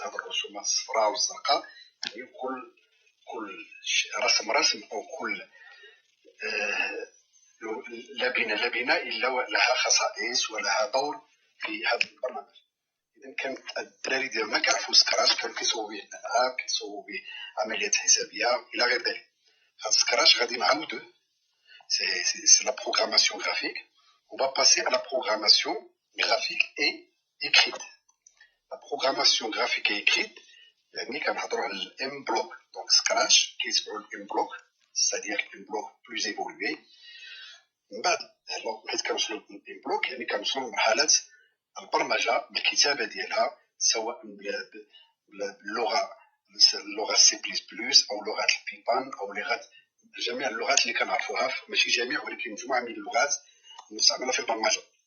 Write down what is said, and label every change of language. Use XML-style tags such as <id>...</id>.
<ar>هذه الرسومات الصفراء والزرقاء، كل رسم أو كل لبنة إلا لها خصائص ولها دور في هذا البرنامج. إذا كان الدراري ديالنا كيعرفوا سكراش، كانوا كيصوبوا به الألعاب، كيصوبوا به عمليات حسابية إلى غير ذلك. هذا سكراش غادي نعاودوه، سي لا بروغراماسيون غرافيك.</ar> <fr>On va passer à la programmation graphique et écrite. La programmation graphique et écrite</fr> <ar>كنهضروا على الام بلوك. دونك سكراش كيتبعوا الام بلوك،</ar> <fr>c'est-à-dire</fr> <ar>الام بلوك بلوز ايفولوي. من بعد حيت كنوصلوا للام بلوك كنوصلوا لمرحله البرمجه بالكتابه ديالها، سواء باللغه سي بلس بلس او لغه البيبان او جميع اللغات اللي كنعرفوها، ماشي جميع ولكن مجموعه من اللغات المستعمله في البرمجه.</ar>